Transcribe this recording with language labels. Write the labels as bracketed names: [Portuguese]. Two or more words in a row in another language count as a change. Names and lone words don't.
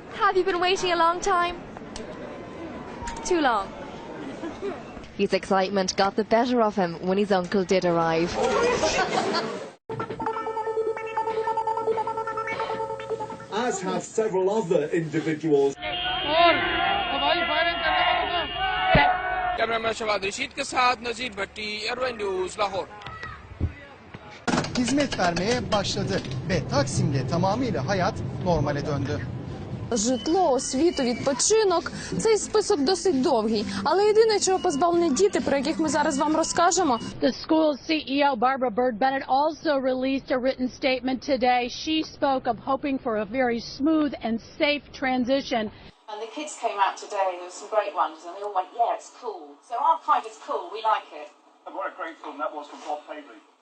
[English] Have you been waiting a long time? Too long. His excitement got the better of him when his uncle did arrive. As have several other individuals. [Turkish] Hizmet vermeye başladı ve Taksim'de tamamıyla hayat normale döndü. [Ukrainian] Житло, освіту, відпочинок – цей список досить довгий. Але єдине, чого позбавлені діти, про яких ми зараз вам розкажемо. [English] The school's CEO, Barbara Bird Bennett, also released a written statement today. She spoke of hoping for a very smooth and safe transition. And the kids came out today, there were some great ones, and they all went, yeah, it's cool. So our fight is cool, we like it. And what a great film that was from Bob Paisley.